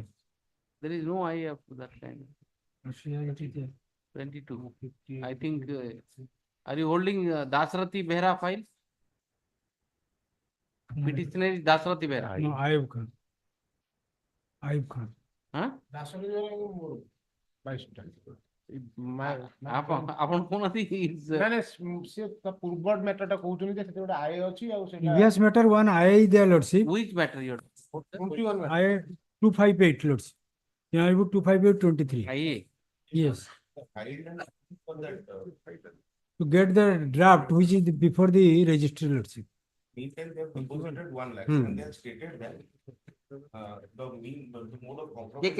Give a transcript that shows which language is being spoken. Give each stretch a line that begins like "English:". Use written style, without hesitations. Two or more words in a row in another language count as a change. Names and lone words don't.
English: There is no I of that kind. 22. I think. Are you holding Dasarathi Behra file? Petitioner is Dasarathi Behra. No, Ayub Khan.
Odia: Huh? ଆପଣ କହୁନାହାନ୍ତି ପୂର୍ବ ମ୍ୟାଟରଟା କହୁଛନ୍ତି ଯେ ସେଥିରେ ଗୋଟେ ଆୟ ଅଛି ଆଉ ସେଇଟା
English: Previous matter one I is there, Lordship. which matter you are? I 258, Lordship. Yeah, I book 258/23. Yes. To get the draft, which is before the registry, Lordship. Meantime, they have deposited 1 lakh and they have stated that the mode of compromise.